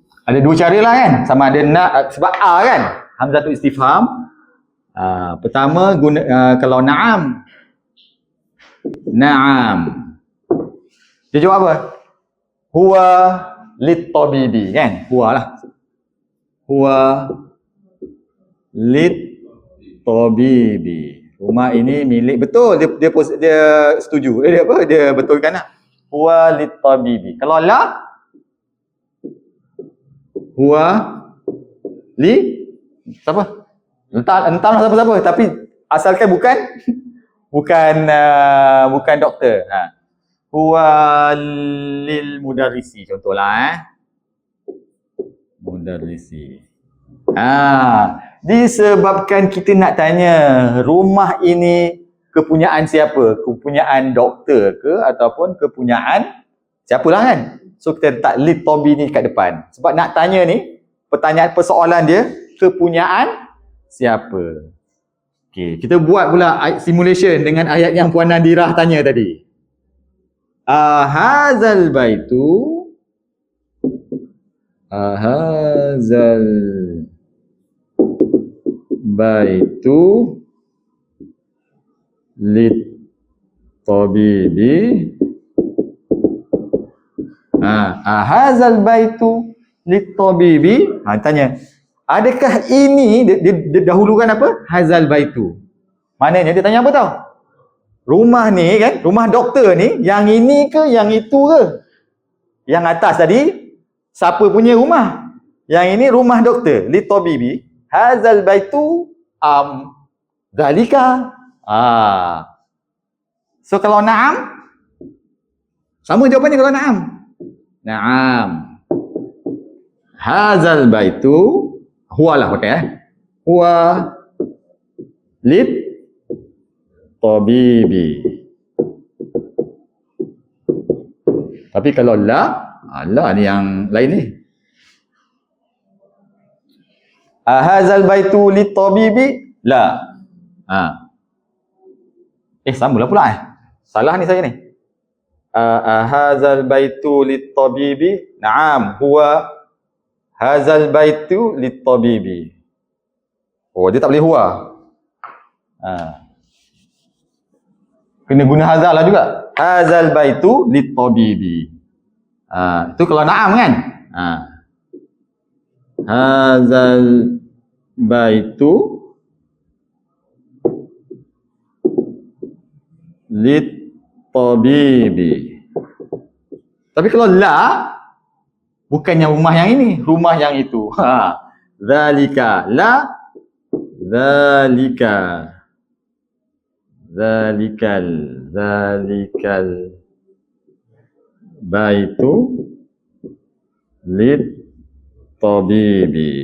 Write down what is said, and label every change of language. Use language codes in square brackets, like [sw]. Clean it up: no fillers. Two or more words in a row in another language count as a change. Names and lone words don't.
[ms] Ada dua cara lah kan. Sama ada nak, sebab A kan, [ar] همزة الاستفهام. [ms] Pertama kalau na'am. Na'am. Dia jawab apa? [ar] هو للطبيب kan? Huwa lah. هو للطبيب. [ms] Rumah ini milik, betul, dia setuju. Dia betulkan lah. [ar] هو للطبيب. Kalau لا، هو ل siapa? [ms] Entah siapa-siapa, tapi asalkan bukan doktor. [ar] هو للمدرس contohlah mudarrisi. [ms] Disebabkan kita nak tanya rumah ini kepunyaan siapa? Kepunyaan doktor ke ataupun kepunyaan siapalah kan? So kita letak [ar] للطبيب [ms] ni kat depan. Sebab nak tanya ni, persoalan dia kepunyaan siapa? Okey, kita buat pula simulation dengan ayat yang Puan Nadirah tanya tadi. [ar] أهذا البيت للطبيب. أهذا البيت للطبيب. [ms] Tanya, adakah ini dia dahulukan apa? [ar] هذا البيت. [ms] Maknanya dia tanya apa tau? Rumah ni kan, rumah doktor ni, yang ini ke, yang itu ke? Yang atas tadi, siapa punya rumah? Yang ini rumah doktor, [ar] للطبيب. هذا البيت ذلك. [ms] So kalau na'am, sama jawapannya kalau na'am. [ar] نعم. هذا البيت، هو [ms] lah pakai [ar] هو للطبيب. [ms] Tapi kalau la ni yang lain ni. [ar] أهذا البيت للطبيب؟ لا. [ms] Samalah pula Salah ni saya ni. [ar] أهذا البيت للطبيب? نعم، هو هذا البيت للطبيب. [ms] Oh, dia tak boleh huwa. Kena guna hazal lah juga. [ar] هذا البيت للطبيب. [ms] Itu kalau na'am kan? [ar] هذا البيت للطبيب. [ms] Tapi kalau la, bukannya rumah yang ini, rumah yang itu. [ar] ذلك لا، ذلك، ذلك البيت للطبيب.